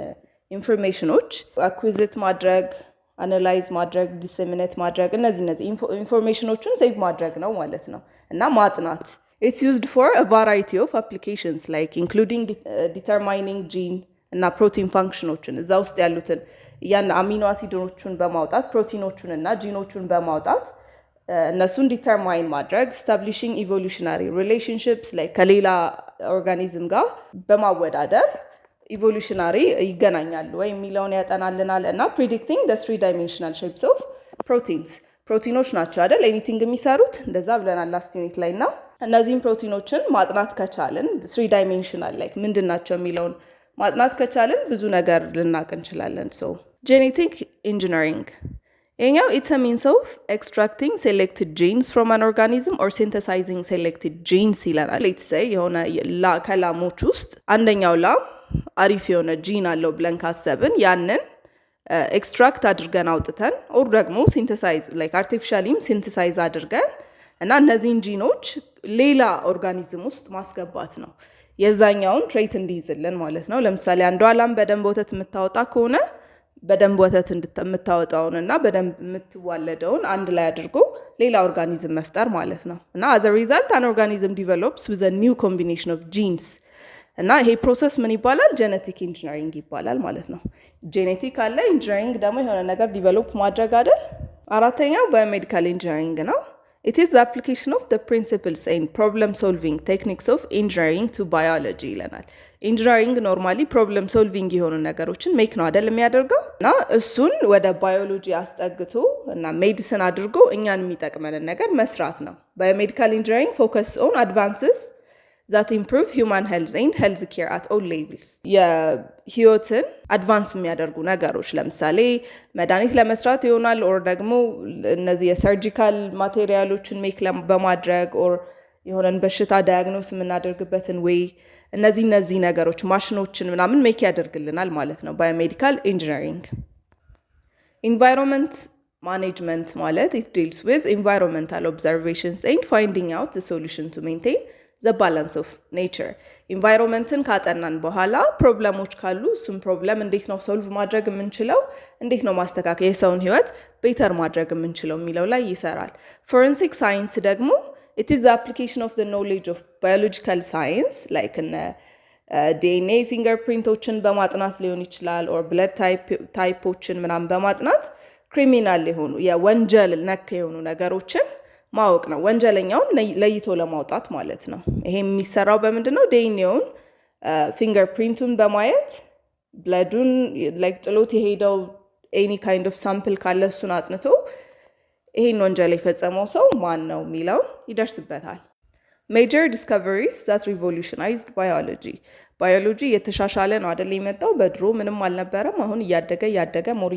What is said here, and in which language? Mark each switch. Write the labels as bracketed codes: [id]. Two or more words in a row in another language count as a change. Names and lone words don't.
[am] ኢንፎርሜሽኖች አኩዊዚት ማድረግ፣ አናላይዝ ማድረግ፣ ዲሰሚኔት ማድረግ እነዚህ ኢንፎርሜሽኖችን ሴቭ ማድረግ ነው ማለት ነው እና ማጥናት። [en] It's used for a variety of applications like including determining gene [am] እና [en] protein functions [am] እዛ ውስጥ ያሉትን ያን አሚኖ አሲዶቹን በማውጣት ፕሮቲኖቹን እና ጂኖቹን በማውጣት እነሱን ዲተርማይን ማድረግ፣ [en] establishing evolutionary relationships [am] ላይ ከሌላ ኦርጋኒዝም ጋር በማወዳደር ኢቮሉሽናሪ ይገናኛሉ ወይ የሚለውን ያጠናልናል እና [en] predicting the 3-dimensional shapes of proteins [am] ፕሮቲኖች ናቸው አይደል ኤኒቲንግ የሚሰሩት እንደዛ ብለናል [en] last unit [am] ላይ እና እነዚህን ፕሮቲኖችን ማጥናት ከቻልን [en] 3-dimensional like [am] ምንድን ናቸው የሚለውን ማጥናት ከቻልን ብዙ ነገር ልናቅ እንችላለን። [en] so genetic engineering [am] ይሄኛው [en] it's a means of extracting selected genes [am] from an organism or synthesizing selected genes ይለናል። [en] let's say [am] የሆነ ከላሞች ውስጥ አንደኛው ላም አሪፍ የሆነ ጂን አለው ብለን ካሰብን ያንን ኤክስትራክት አድርገን አውጥተን ኦር ደግሞ [en] synthesize like [am] አርቲፊሻሊም ሲንተሳይዝ አድርገን እና እነዚህን ጂኖች ሌላ ኦርጋኒዝም ውስጥ ማስገባት ነው የዛኛውን ትሬት እንዲይዝልን ማለት ነው። ለምሳሌ አንዷ ላም በደንብ ወተት የምታወጣ ከሆነ በደንብ ወተት የምታወጣውን እና በደንብ የምትዋለደውን አንድ ላይ አድርጎ ሌላ ኦርጋኒዝም መፍጠር ማለት ነው እና [en] as a result an organism develops with a new combination of genes [am] እና ይሄ ፕሮሰስ ምን ይባላል? [en] genetic engineering [am] ይባላል ማለት ነው። ጄኔቲክ አለ፣ ኢንጂነሪንግ ደግሞ የሆነ ነገር ዲቨሎፕ ማድረግ አይደል? አራተኛው [en] biomedical engineering [am] ነው። [en] It is the application of the principles and problem-solving techniques of engineering to biology [am] ይለናል። [en] engineering normally problem solving [am] የሆኑ ነገሮችን ሜክ ነው አይደል የሚያደርገው እና እሱን ወደ ባዮሎጂ አስጠግቶ እና ሜዲሲን አድርጎ እኛን የሚጠቅመንን ነገር መስራት ነው። [en] biomedical engineering focus on advances that improve human health and health care at all levels [am] የህይወትን አድቫንስ የሚያደርጉ ነገሮች ለምሳሌ መድኃኒት ለመስራት ይሆናል ኦር ደግሞ እነዚህ የሰርጂካል ማቴሪያሎችን ሜክ በማድረግ ኦር የሆነን በሽታ ዳያግኖስ የምናደርግበትን ወይ እነዚህ ነገሮች ማሽኖችን ምናምን ሜክ ያደርግልናል ማለት ነው [en] biomedical engineering። environment management [am] ማለት [en] it deals with environmental observations and finding out the solution to maintain the balance of nature [am] ኢንቫይሮንመንትን ካጠናን በኋላ ፕሮብለሞች ካሉ እሱም ፕሮብለም እንዴት ነው ሶልቭ ማድረግ የምንችለው እንዴት ነው ማስተካከል የሰውን ህይወት ቤተር ማድረግ የምንችለው የሚለው ላይ ይሰራል። [en] forensic science [am] ደግሞ [en] it is the application of the knowledge of biological science like DNA fingerprints [am] በማጥናት ሊሆን ይችላል ኦር [en] blood types [am] ምናምን በማጥናት ክሪሚናል የሆኑ የወንጀል ነክ የሆኑ ነገሮችን ማወቅ ነው። ወንጀለኛውን ለይቶ ለማውጣት ማለት ነው። ይሄ የሚሰራው በምንድን ነው? ዲኤንኤውን ፊንገርፕሪንቱን በማየት ብለዱን ላይክ ጥሎት የሄደው [en] any kind of sample [am] ካለ እሱን አጥንቶ ይሄን ወንጀል የፈጸመው ሰው ማን ነው የሚለውን ይደርስበታል። [en] major discoveries that revolutionized biology [am] የተሻሻለ ነው አይደል የመጣው። በድሮ ምንም አልነበረም። አሁን እያደገ ሞር